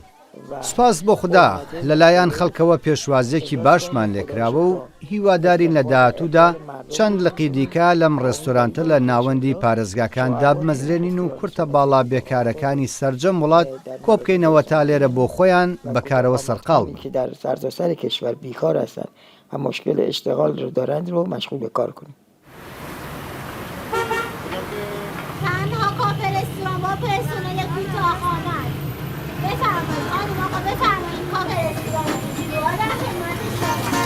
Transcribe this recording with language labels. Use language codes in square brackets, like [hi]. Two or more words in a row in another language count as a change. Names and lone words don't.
[ckb] سپاس بۆ خوددا لەلایەن خەڵکەوە پێشوازێکی باشمان لێکراوە و هیوادارین لە داهاتوودا چەند لقی دیکە لەم ڕێستۆرانتە لە ناوەندی پارێزگاکاندا بمەزرێنین و کورتە باڵا بێکارەکانی سەرجەم وڵات کۆبکەینەوە تا لێرە بۆ خۆیان بەکارەوە سەرقاڵ بن. [fa] که در سرتاسر کشور بیکار هستند و مشکل اشتغال رو دارند رو مشغول به کار کنیم. تنها کافه رستوران با پرسنل کوتاه‌خوانه است. بفرمایید خانم آقا بفرمایید کافه رستوران رو در خدمت شما.